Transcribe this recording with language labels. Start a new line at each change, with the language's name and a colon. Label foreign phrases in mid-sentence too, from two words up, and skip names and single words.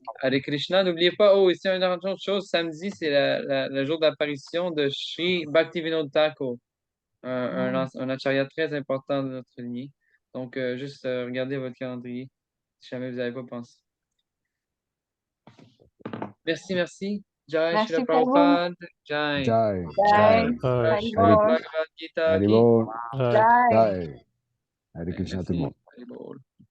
French: Hare Krishna, n'oubliez pas, ici, une autre chose, samedi, c'est le jour d'apparition de Sri Bhaktivinoda Thakur, un acharya très important de notre lignée. Donc, juste regardez votre calendrier, si jamais vous n'avez pas pensé. Merci, merci. Jai Merci Shri pour vous. Prabhupada. Jai. Jai, Jai. Jai, Jai Shri Haribol. Bhagavad Gita ki. Haribol, Jai. Jai. Jai. Hare Krishna à tout le monde. Merci. Haribol.